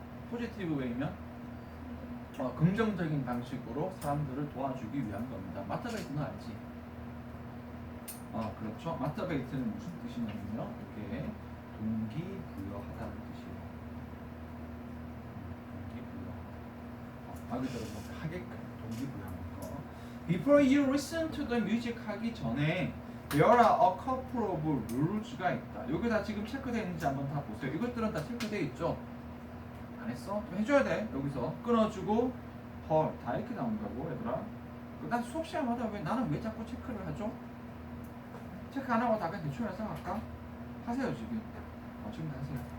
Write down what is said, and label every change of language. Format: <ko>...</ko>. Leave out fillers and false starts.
<ko>포지티브 웨이면 긍정적인 방식으로 사람들을 도와주기 위한 겁니다. motivate는 알지? 그렇죠. motivate는 무슨 뜻이냐면요. 이게 동기부여하다는 뜻이에요. 동기부여. 말 그대로 뭐 하게끔 동기부여하는 거.</ko> <en>Before you listen to the music</en> <ko>하기 전에</ko> <en>there are a couple of rules가</en> <ko>있다. 여기 다 지금 체크되어 있는지 한번 다 보세요. 이것들은 다 체크되어 있죠? 안 했어? 좀 해줘야 돼. 여기서 끊어주고 헐 다 이렇게 나온다고 얘들아. 난 수업 시간마다 나는 왜 자꾸 체크를 하죠? 체크 안 하고 다 그냥 대충 해서 할까? 하세요 지금. 지금 다 하세요.</ko>